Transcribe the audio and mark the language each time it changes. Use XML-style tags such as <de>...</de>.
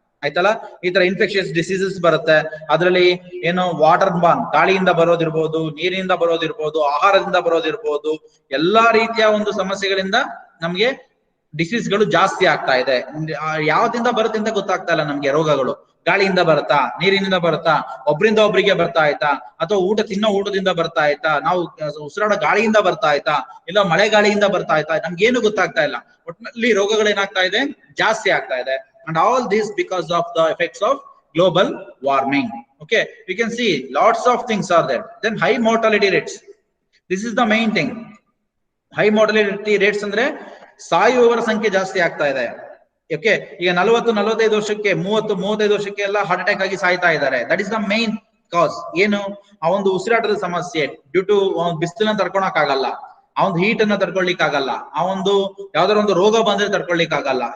<kn>ಆಯ್ತಲ್ಲ, ಈ ತರ ಇನ್ಫೆಕ್ಷನ್ಸ್ ಡಿಸೀಸಸ್ ಬರುತ್ತೆ. ಅದರಲ್ಲಿ ಏನು ವಾಟರ್ ಬಾರ್ನ್, ಗಾಳಿಯಿಂದ ಬರೋದಿರ್ಬೋದು, ನೀರಿನಿಂದ ಬರೋದಿರ್ಬೋದು, ಆಹಾರದಿಂದ ಬರೋದಿರ್ಬೋದು, ಎಲ್ಲಾ ರೀತಿಯ ಒಂದು ಸಮಸ್ಯೆಗಳಿಂದ ನಮ್ಗೆ ಡಿಸೀಸ್ಗಳು ಜಾಸ್ತಿ ಆಗ್ತಾ ಇದೆ. ಯಾವ್ದಿಂದ ಬರುತ್ತೆ ಅಂತ ಗೊತ್ತಾಗ್ತಾ ಇಲ್ಲ ನಮ್ಗೆ. ರೋಗಗಳು ಗಾಳಿಯಿಂದ ಬರುತ್ತಾ, ನೀರಿನಿಂದ ಬರುತ್ತಾ, ಒಬ್ರಿಂದ ಒಬ್ರಿಗೆ ಬರ್ತಾ ಆಯ್ತಾ, ಅಥವಾ ಊಟದಿಂದ ಬರ್ತಾ ಆಯ್ತಾ, ನಾವು ಉಸಿರಾಡೋ ಗಾಳಿಯಿಂದ ಬರ್ತಾ ಆಯ್ತಾ, ಇಲ್ಲ ಮಳೆ ಗಾಳಿಯಿಂದ ಬರ್ತಾ ಆಯ್ತಾ, ನಮ್ಗೇನು ಗೊತ್ತಾಗ್ತಾ ಇಲ್ಲ. ಒಟ್ಟಿನಲ್ಲಿ ರೋಗಗಳೇನಾಗ್ತಾ ಇದೆ? ಜಾಸ್ತಿ ಆಗ್ತಾ ಇದೆ.</kn> <en>And all this because of the effects of global warming. Okay, we can see lots of things are there. Then high mortality rates. This is the main thing.</en> <kn>High mortality rates ಅಂದ್ರೆ ಸಾಯುವವರ ಸಂಖ್ಯೆ ಜಾಸ್ತಿ ಆಗ್ತಾ ಇದೆ. Okay, ಈಗ 40-45 ವರ್ಷಕ್ಕೆ 30-35 ವರ್ಷಕ್ಕೆ ಎಲ್ಲ heart attack ಆಗಿ ಸಾಯ್ತಾ ಇದ್ದಾರೆ.</kn> <en>That is the main cause.</en> <kn>ಏನು? ಆ ಒಂದು ಉಸಿರಾಟದ ಸಮಸ್ಯೆ ಡ್ಯೂ ಟು ಬಿಸಿಲನ್ನ ತಡ್ಕೊಳಕ್ ಆಗಲ್ಲ, ಆ ಒಂದು ಹೀಟ್ ಅನ್ನ ತಡ್ಕೊಳ್ಲಿಕ್ಕೆ ಆಗಲ್ಲ, ಆ ಒಂದು ಯಾವ್ದಾರ ಒಂದು ರೋಗ ಬಂದ್ರೆ ತಡ್ಕೊಳ್ಲಿಕ್ಕೆ ಆಗಲ್ಲ.</kn>